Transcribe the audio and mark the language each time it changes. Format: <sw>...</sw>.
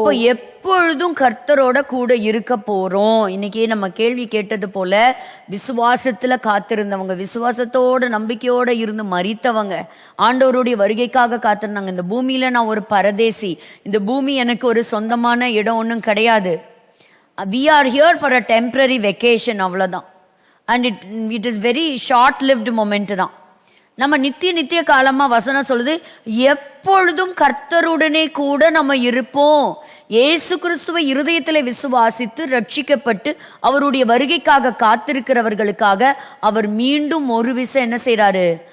<ta>அப்போ எப்பொழுதும் கர்த்தரோட கூட இருக்க போறோம். இன்னைக்கு நம்ம கேள்வி கேட்டது போல விசுவாசத்துல காத்திருந்தவங்க, விசுவாசத்தோட நம்பிக்கையோட இருந்து மரித்தவங்க, ஆண்டவருடைய வருகைக்காக காத்திருந்தாங்க. இந்த பூமியில நான் ஒரு பரதேசி, இந்த பூமி எனக்கு ஒரு சொந்தமான இடம் ஒன்றும் கிடையாது.</ta> <en>We are here for a temporary vacation,</en> <ta>அவ்வளோதான்.</ta> <en>and it is very short lived moment</en> <ta>தான். நம்ம நித்திய காலமா வசனம் சொல்லுது, எப்பொழுதும் கர்த்தருடனே கூட நம்ம இருப்போம். இயேசு கிறிஸ்துவை இருதயத்திலே விசுவாசித்து ரட்சிக்கப்பட்டு அவருடைய வருகைக்காக காத்திருக்கிறவர்களுக்காக அவர் மீண்டும் ஒரு விசை என்ன செய்யறாரு?</ta>